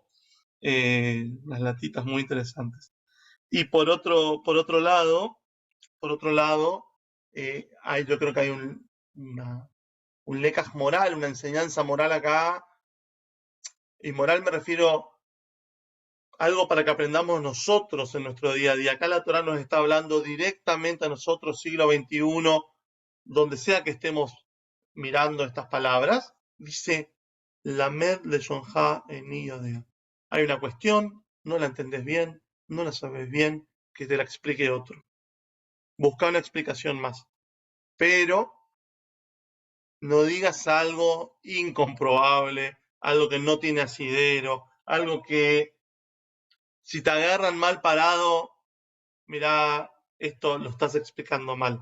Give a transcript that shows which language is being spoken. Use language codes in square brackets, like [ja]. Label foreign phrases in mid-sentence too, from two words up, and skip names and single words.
[es] Unas latitas muy interesantes. Y por otro lado, yo creo que hay un lecaj moral, una enseñanza moral acá. Y moral me refiero algo para que aprendamos nosotros en nuestro día a día. Acá la Torá nos está hablando directamente a nosotros, siglo XXI, donde sea que estemos mirando estas palabras, dice, [he] למד לשונך איני יודע. [es] Hay una cuestión, no la entendés bien, no la sabes bien, que te la explique otro. Busca una explicación más. Pero no digas algo incomprobable, algo que no tiene asidero, algo que si te agarran mal parado, mirá, esto lo estás explicando mal.